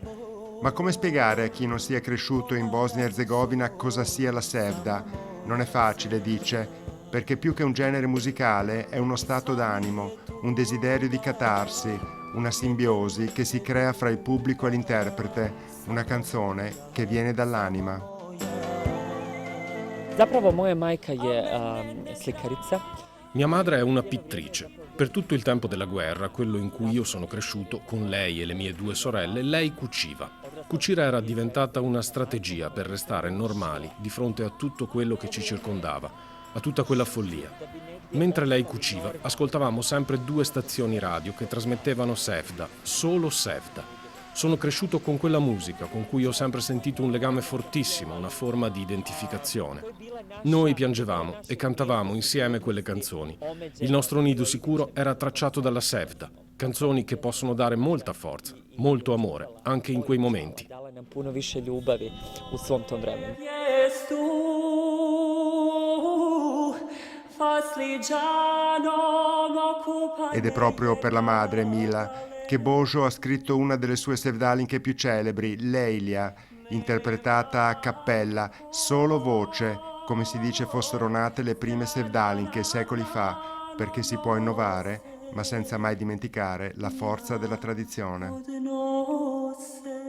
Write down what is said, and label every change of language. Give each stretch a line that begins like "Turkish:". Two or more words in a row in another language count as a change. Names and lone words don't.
Italian: Ma come spiegare a chi non sia cresciuto in Bosnia-Erzegovina cosa sia la Sevda? Non è facile, dice, perché più che un genere musicale è uno stato d'animo, un desiderio di catarsi, una simbiosi che si crea fra il pubblico e l'interprete, una canzone che viene dall'anima.
Bosnian: Zapravo moja majka je slikarica.
Italian: Mia madre è una pittrice. Per tutto il tempo della guerra, quello in cui io sono cresciuto, con lei e le mie 2 sorelle, lei cuciva. Cucire era diventata una strategia per restare normali di fronte a tutto quello che ci circondava, a tutta quella follia. Mentre lei cuciva, ascoltavamo sempre 2 stazioni radio che trasmettevano Sevda, solo Sevda. Sono cresciuto con quella musica, con cui ho sempre sentito un legame fortissimo, una forma di identificazione. Noi piangevamo e cantavamo insieme quelle canzoni. Il nostro nido sicuro era tracciato dalla Sevda, canzoni che possono dare molta forza, molto amore, anche in quei momenti.
Bosnian: Puno više ljubavi u svom tom vremenu.
Italian: Ed è proprio per la madre, Mila, che Bojo ha scritto una delle sue sevdalinche più celebri, Leila, interpretata a cappella, solo voce, come si dice fossero nate le prime sevdalinche secoli fa, perché si può innovare, ma senza mai dimenticare la forza della tradizione.